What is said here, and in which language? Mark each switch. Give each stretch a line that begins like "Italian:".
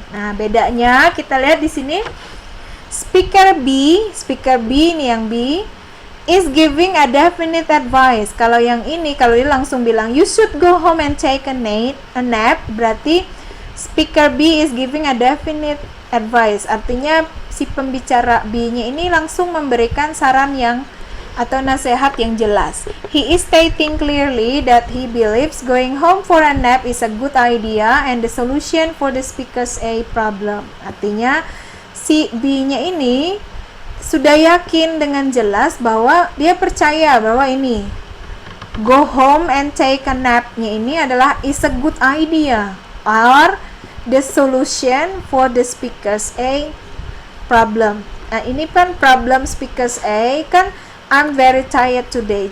Indonesian: Nah, bedanya kita lihat di sini. Speaker B ini yang
English: B is giving a definite advice.
Indonesian: Kalau yang ini, kalau dia langsung bilang
English: you should go home and take a nap,
Indonesian: berarti
English: speaker B is giving a definite advice.
Indonesian: Artinya si pembicara B-nya ini langsung memberikan saran yang atau nasihat yang jelas.
English: He is stating clearly that he believes going home for a nap is a good idea and the solution for the speaker's A problem.
Indonesian: Artinya si B-nya ini sudah yakin dengan jelas bahwa dia percaya bahwa ini
English: go home and take a nap-
Indonesian: nya ini adalah
English: is a good idea or the solution for the speaker's A problem.
Indonesian: Nah, ini kan
English: problem speaker's A
Indonesian: kan
English: I'm very tired today.